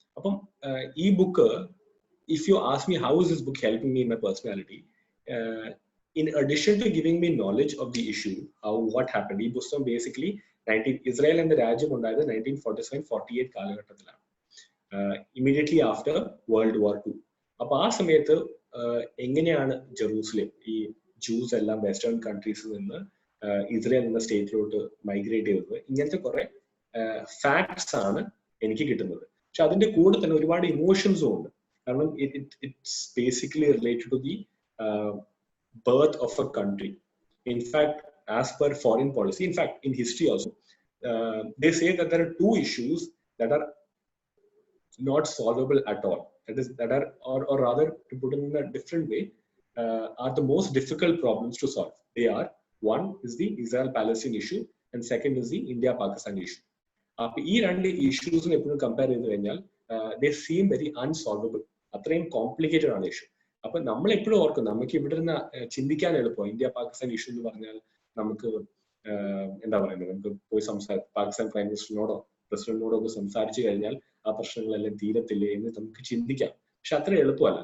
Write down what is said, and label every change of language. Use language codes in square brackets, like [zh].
[en] Appo ee book, if you ask me how is this book helping me in my personality, in addition to giving me knowledge of the issue, what happened, ee book basically Israel and the [ml] Rajyam undayathu 1947-48 കാലഘട്ടത്തിലാണ്, [en] immediately after World War II. [ml] അപ്പൊ ആ സമയത്ത് എങ്ങനെയാണ് ജെറൂസലേം, ഈ juice എല്ലാം western കൺട്രീസിൽ നിന്ന് Israel എന്ന സ്റ്റേറ്റിലോട്ട് migrate ചെയ്തത്, ഇങ്ങനത്തെ കുറെ ഫാക്ട്സ് ആണ് എനിക്ക് കിട്ടുന്നത്. പക്ഷെ അതിന്റെ കൂടെ തന്നെ ഒരുപാട് ഇമോഷൻസും ഉണ്ട്. കാരണം [en] It's basically related to the birth of a country. In fact as per foreign policy, in fact in history also, they say that there are two issues that are not solvable at all, that are or rather to put it in a different way, are the most difficult problems to solve. They are, one is the Israel-Palestine issue and second is the India-Pakistan issue. [ml] ഈ രണ്ട് ഇഷ്യൂസിനെ എപ്പോഴും compare ചെയ്ത് കഴിഞ്ഞാൽ [en] they seem very unsolvable. [ml] അത്രയും complicated ആണ് issue. അപ്പൊ നമ്മൾ എപ്പോഴും ഓർക്കും നമുക്ക് ഇവിടെ നിന്ന് ചിന്തിക്കാൻ എളുപ്പം. ഇന്ത്യ പാകിസ്ഥാൻ ഇഷ്യൂ എന്ന് പറഞ്ഞാൽ നമുക്ക് എന്താ പറയുന്നത്, നമുക്ക് പോയി പാകിസ്ഥാൻ പ്രൈം മിനിസ്റ്ററിനോടോ പ്രസിഡന്റിനോടോ ഒക്കെ സംസാരിച്ചു കഴിഞ്ഞാൽ ആ പ്രശ്നങ്ങളെല്ലാം തീരത്തില്ലേ എന്ന് നമുക്ക് ചിന്തിക്കാം. പക്ഷെ അത്ര എളുപ്പമല്ല.